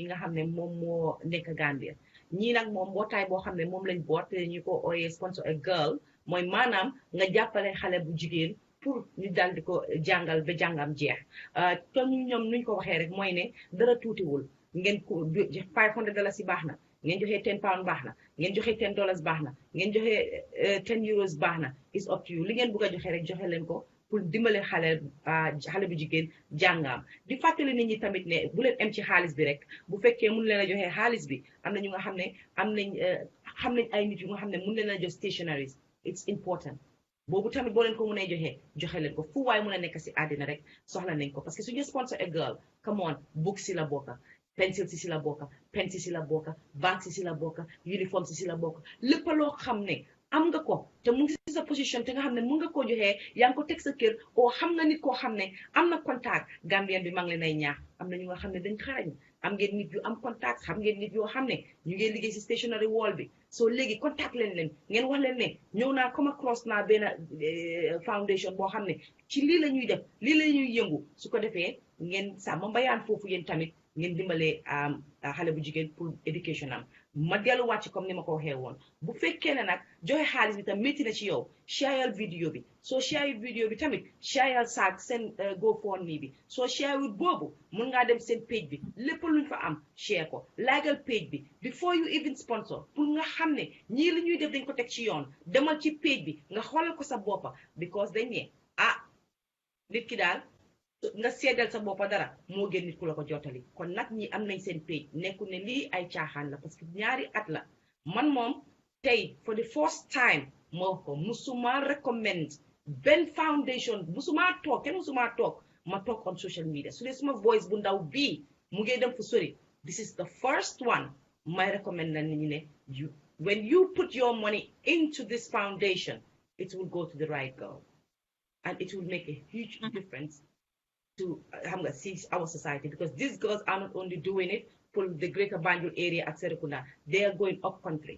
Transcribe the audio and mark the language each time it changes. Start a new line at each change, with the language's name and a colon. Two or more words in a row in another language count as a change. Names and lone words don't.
Wolof: nga xam ne moom moo nekk Gambia ñii nag moom mbootaay boo xam ne moom lañ boot ñu ko ooyee
English: sponsor a girl
Wolof: mooy maanaam nga jàppale xale bu jigéen pour ñu dal di ko jàngal ba jàngam jeex te ñoom nuñ ko waxee rek mooy ne dara tuutiwul ngeen ko $500 si baax na ngeen joxe £10 baax na ngeen joxe $10 baax na ngeen joxe €10 baax na
English: is up to you
Wolof: li ngeen bëgg a joxe rek joxe leen ko pour dimbale xale bu jigéen jàngaam di fàttali nit ñi tamit ne bu leen em ci xaalis bi rek bu fekkee mun leen a joxe xaalis bi am na ñu nga xam ne xam nañ ay nit yu nga xam ne mun leen a jox stationaries
English: it's important
Wolof: boobu tamit boo leen ko mënee joxe leen ko fu waaye mën a nekk si àddina rek soxla nañ ko
French: parce que
Wolof: suñu
English: sponsor a girl come on book
Wolof: si la bokka pencil si la bokka pen si la bokka bag si la bokka uniforme si la bokka lépp loo xam ne am nga ko te mu ngi si sa position te nga xam ne mun nga koo joxee yaa ngi ko teg sa kër oo xam nga nit koo xam ne am na contact Gambien bi maa ngi leen ay ñaax am na ñu nga xam ne dañ xarañ am ngeen nit yu am contact xam ngeen nit yoo xam ne ñu ngi liggéey si
English: stationery wall
Wolof: bi soo léegi contact leen ngeen wax leen ne ñëw naa
English: come across
Wolof: naa benn foundation boo xam ne ci lii la ñuy def lii la ñuy yëngu su ko defee ngeen sàmm mbayaan foofu yéen tamit ngeen dimbalee xale bu jigéen
French: pour éducation
Wolof: am ma delluwaat ci comme ni ma ko waxee woon bu fekkee ne nag joxe xaalis bi tam métti na ci yow shareal vidéo bi soo share vidéo bi tamit shareal Sagg seen GoFundMe bi soo share boobu mun ngaa dem seen page bi lépp luñ fa am share ko laagal page bi
English: before you even sponsor
Wolof: pour nga xam ne ñii li ñuy def dañ ko teg ci yoon demal ci page bi nga xoolal ko sa boppa because dañ ne nit ki daal nga seedal sa boppa dara moo gën nit ku la ko jottali kon nag ñi am nañ seen page nekku ne lii ay caaxaan la
French: parce que
Wolof: ñaari at la man moom tey
English: for the first time
Wolof: moo ko musuma recommend benn foundation musuma toog kenn musuma toog ma toog on
English: social media
Wolof: su dee suma voice bu ndaw bii mu ngi dem fu sori
English: this is the first one may recommend
Wolof: na nit ñi ne
English: when you put your money into this foundation it will go to the right girl and it will make a huge difference to see our society because these girls are not only doing it for the greater Banjul area at Serekunda, they are going up country.